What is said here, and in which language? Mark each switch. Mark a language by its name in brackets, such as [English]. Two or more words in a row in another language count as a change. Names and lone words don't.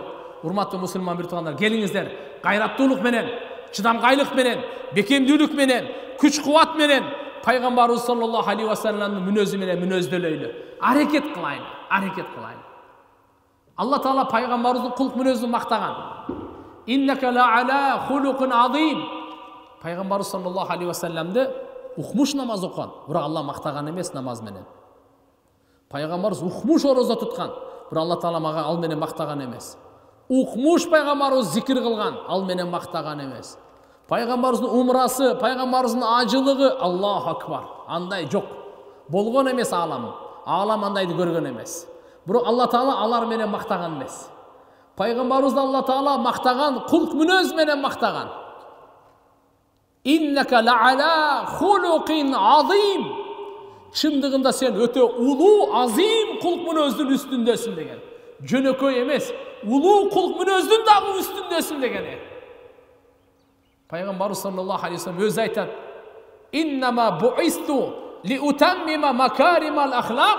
[Kyrgyz] Урматтуу мусулман бир туугандар, келиңиздер, гайраттуулук менен, чыдамкайлык менен, бекемдүүлүк менен, күч-кубат менен пайгамбарыбыз [Arabic] صلى الله عليه [Kyrgyz] вассаламдын мүнөзү менен мүнөздөлөйлү. Аракет кылайлы. Алла Таала пайгамбарыбыздын кулк мүнөзүн мактаган. [Arabic] إنك لعلى خلق عظيم. [Kyrgyz] Пайгамбарыбыз [Arabic] صلى الله عليه [Kyrgyz] вассаламды укмуш намаз окуган, бирок Алла мактаган эмес намаз менен. Пайгамбарыбыз укмуш орозо туткан, бирок Алла Таала мага ал менен мактаган эмес. Укмуш пайгамбарыбыз зикир кылган, ал менен мактаган эмес. Пайгамбарыбыздын умрасы, пайгамбарыбыздын ажылыгы, [Arabic] الله أكبر. [Kyrgyz] Андай жок. Болгон эмес алам. Алам андайды көргөн эмес. Бирок Алла Таала алар менен мактаган эмес. Пайгамбарыбызды Алла Таала мактаган, кулк мүнөз менен мактаган. [Arabic] إنك لعلى خلق عظيم. [Kyrgyz] Чындыгында сен өтө улуу, азим кулк мүнөздүн үстүндөсүн деген. Жөнөкөй эмес, улуу кулк мүнөздүн дагы үстүндөсүн деген. Пайгамбарыбыз [Arabic] صلى الله عليه وسلم [Kyrgyz] өзү айтат: [Arabic] "إنما بعثت لأتمم مكارم الأخلاق."